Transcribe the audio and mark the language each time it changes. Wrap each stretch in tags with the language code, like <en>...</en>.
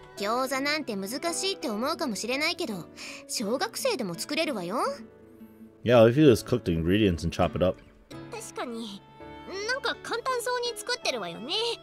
<ja>餃子なんて難しいって思うかもしれないけど、小学生でも作れるわよ。</ja> <en>Yeah, all you do is cook the ingredients and chop it up.</en> <ja>確かに、なんか簡単そうに作ってるわよね。</ja>